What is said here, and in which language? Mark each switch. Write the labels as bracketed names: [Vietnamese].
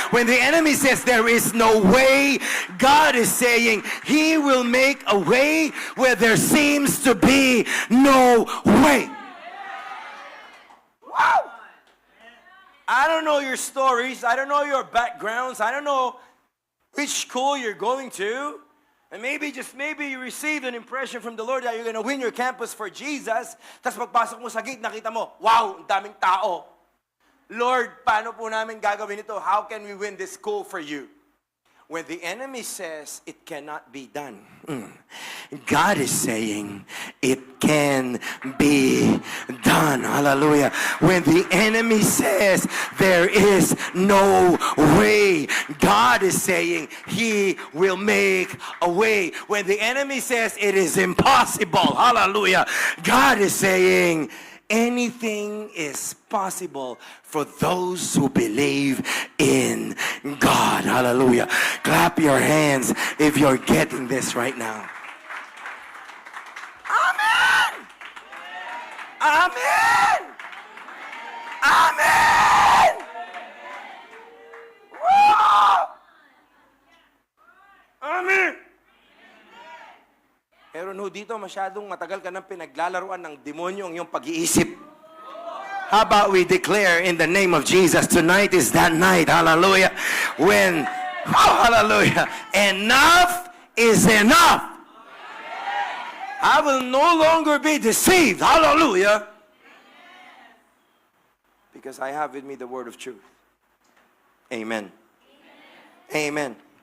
[English] When the enemy says there is no way, God is saying he will make a way where there seems to be no way. Wow. I don't know your stories. I don't know your backgrounds. I don't know which school you're going to. And maybe you received an impression from the Lord that you're going to win your campus for Jesus. [Filipino] Tapos pagpasok mo sa gate, nakita mo, wow, ang daming tao. Lord, paano po namin gagawin ito? [English] How can we win this school for you? When the enemy says it cannot be done, God is saying it can be done. Hallelujah. When the enemy says there is no way, God is saying he will make a way. When the enemy says it is impossible, hallelujah, God is saying anything is possible for those who believe in God. Hallelujah. Clap your hands if you're getting this right now. Amen. Amen. Amen. Woo! Amen. [Filipino] Meron ho dito masyadong matagal ka nang pinaglalaruan ng demonyo ang iyong pag-iisip. [English] How about we declare in the name of Jesus, tonight is that night, hallelujah, when, hallelujah, enough is enough. I will no longer be deceived, hallelujah, because I have with me the word of truth. Amen. Amen.